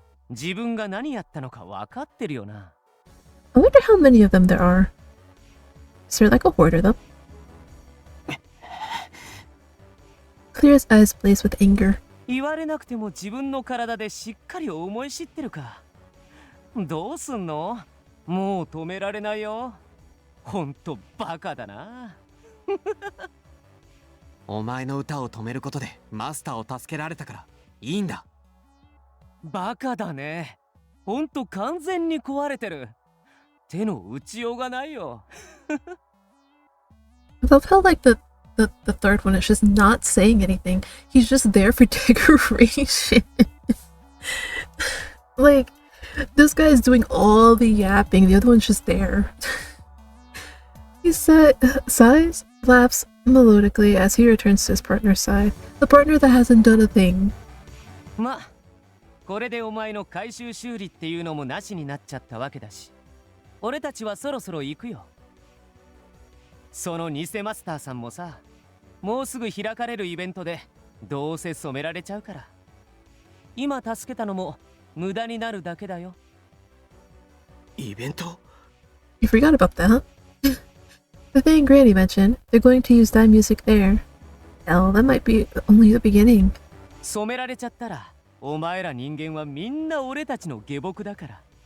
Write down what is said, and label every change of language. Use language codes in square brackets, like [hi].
[ja] 自分が何やったのか分かってるよな。 [en] I wonder how many of them there are. Is there like a horde of them? Clear's eyes blaze with anger. [ja] 言われなくても自分の体でしっかり思い知ってるか。どうすんの？もう止められないよ。ほんとバカだな。お前の歌を止めることでマスターを助けられたからいいんだ。バカだね。ほんと完全に壊れてる。手の打ちようがないよ。 [en] I love how like the third one is just not saying anything. He's just there for decoration. Like, this guy's doing all the yapping, the other one's just there. He sighs, laughs melodically as he returns to his partner's side. The partner that hasn't done a thing. [ja] ま、これでお前の回収修理っていうのもなしになっちゃったわけだし、俺たちはそろそろ行くよ。その偽マスターさんもさ、もうすぐ開かれるイベントでどうせ染められちゃうから、今助けたのも無駄になるだけだよ。イベント？ [en] You forgot about that, huh? The thing Granny mentioned, they're going to use that music there. Hell, that might be only the beginning. [ja] 染められちゃったら、お前ら人間はみんな俺たちの下僕だから。